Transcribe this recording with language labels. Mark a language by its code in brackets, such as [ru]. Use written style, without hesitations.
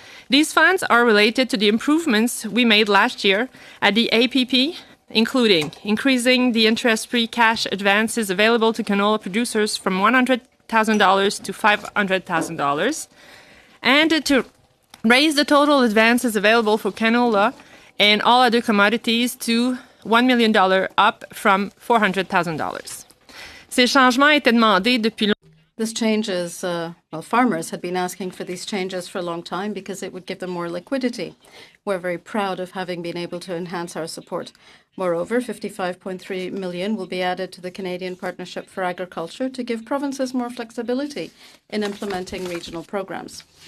[en] These funds are related to the improvements we made last year at the APP, including increasing the interest-free cash advances available to canola producers from $100,000 to $500,000, and to raise the total advances available for canola and all other commodities to $1 million, up from $400,000. [fr] Ces changements étaient demandés depuis longtemps. [en] This changes, farmers had been asking for these changes for a long time because it would give them more liquidity. We're very proud of having been able to enhance our support. Moreover, $55.3 million will be added to the Canadian Partnership for Agriculture to give provinces more flexibility in implementing regional programs.